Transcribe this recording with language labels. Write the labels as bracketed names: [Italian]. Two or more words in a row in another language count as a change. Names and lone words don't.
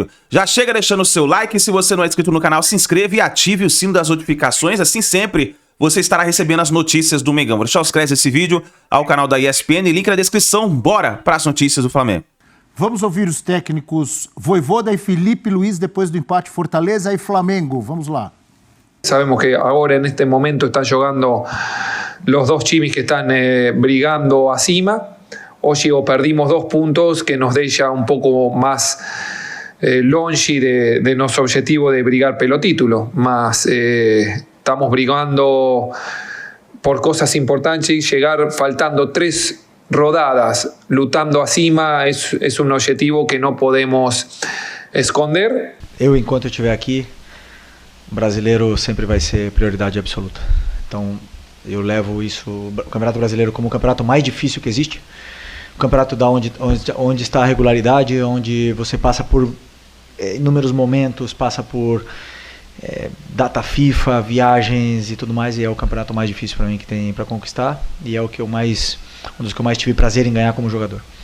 [Portuguese] Já chega deixando o seu like, e se você não é inscrito no canal, se inscreva e ative o sino das notificações, assim sempre você estará recebendo as notícias do Mengão. Vou deixar os créditos desse vídeo ao canal da ESPN, link na descrição. Bora para as notícias do Flamengo. Vamos ouvir os técnicos Vojvoda e Filipe Luís depois do empate Fortaleza e Flamengo. Vamos lá. [Spanish] Sabemos que ahora en este momento están jugando los dos times que están [Portuguese] brigando acima. [Spanish] Hoy perdimos 2 puntos que nos deja un poco más longe de nuestro objetivo de [Portuguese] brigar pelo título. Mas estamos brigando [Spanish] por cosas importantes y llegar faltando 3 [Portuguese] rodadas, lutando acima, [Spanish] es un objetivo que no podemos esconder. [Portuguese] Enquanto eu estiver aqui, o brasileiro sempre vai ser prioridade absoluta. Então, eu levo o Campeonato Brasileiro como o campeonato mais difícil que existe. O campeonato onde está a regularidade, onde você passa por inúmeros momentos, passa por data FIFA, viagens e tudo mais, e é o campeonato mais difícil para mim que tem para conquistar, e é um dos que eu mais tive prazer em ganhar como jogador.